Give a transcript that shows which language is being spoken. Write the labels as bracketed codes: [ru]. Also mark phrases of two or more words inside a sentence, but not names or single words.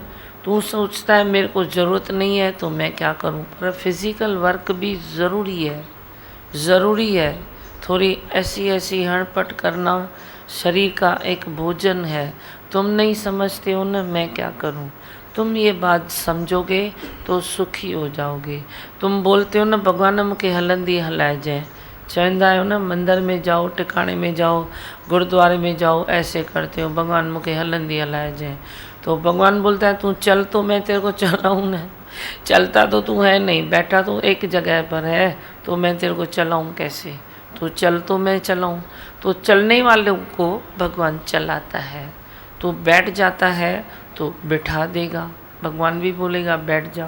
[hi] तू सोचता है मेरे को ज़रूरत नहीं है तो मैं क्या करूं, पर फिज़िकल वर्क भी ज़रूरी है, ज़रूरी है। थोड़ी ऐसी ऐसी हड़पट करना शरीर का एक भोजन है। तुम नहीं समझते हो ना, मैं क्या करूं। तुम ये बात समझोगे तो सुखी हो जाओगे। तुम बोलते हो ना भगवान [sd] मूंखे हलंदी हलाए जाए, चवंदा आहियो ना [hi] मंदिर में जाओ, टिकाणे में जाओ, गुरुद्वारे में जाओ, ऐसे करते हो भगवान [sd] मूंखे हलंदी हलाए जाए। [hi] तो भगवान बोलता है तू चल तो मैं तेरे को चलाऊँ ना। चलता तो तू है नहीं, बैठा तो एक जगह पर है, तो मैं तेरे को चलाऊँ कैसे। तू चल तो मैं चलाऊँ। तो चलने वालों को भगवान चलाता है। तो बैठ जाता है तो बिठा देगा, भगवान भी बोलेगा बैठ जाओ।